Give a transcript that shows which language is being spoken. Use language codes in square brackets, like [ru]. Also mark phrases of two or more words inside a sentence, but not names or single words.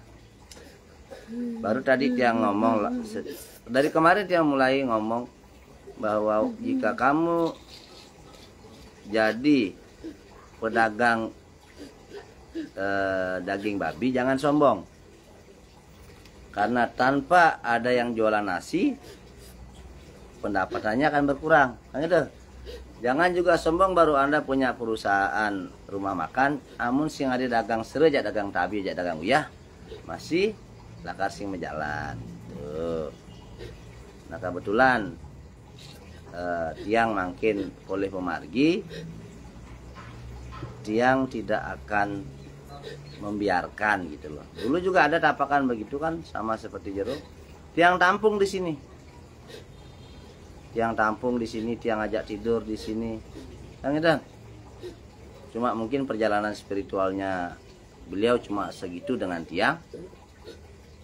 [id] Baru tadi dia ngomong, dari kemarin dia mulai ngomong bahwa jika kamu jadi pedagang daging babi, jangan sombong. Karena tanpa ada yang jualan nasi, pendapatannya akan berkurang. Kan gitu. Jangan juga sombong baru Anda punya perusahaan rumah makan, [ban] amun sing ada dagang sere, jak dagang tabi, jak dagang uyah, masih lakar sing menjalan. [id] Tuh. Nah kebetulan [ban] Tiang makin oleh pemargi, [id] Tiang tidak akan membiarkan gitu loh. Dulu juga ada tapakan begitu kan, sama seperti Jero. Tiang tampung di sini. Tiang tampung di sini, Tiang ajak tidur di sini. Yang itu. Cuma mungkin perjalanan spiritualnya beliau cuma segitu dengan Tiang.